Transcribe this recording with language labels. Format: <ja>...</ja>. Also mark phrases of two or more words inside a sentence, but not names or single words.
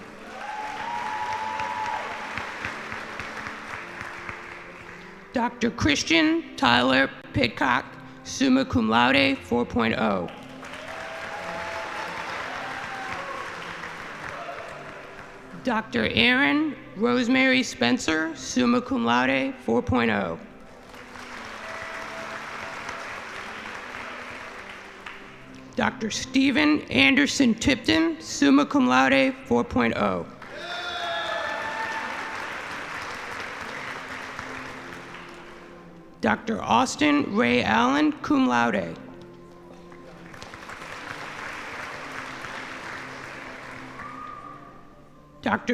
<en>Dr. Christian Tyler Pidcock,</en> <la>summa cum laude, 4.0.</la> <en>Dr. Erin Rosemary Spencer,</en> <la>summa cum laude,</la> <en>4.0. Dr. Stephen Anderson Tipton,</en> <la>summa cum laude,</la> <en>4.0. Dr. Austin Ray Allen,</en> <la>cum laude.</la> <en>Dr.</en>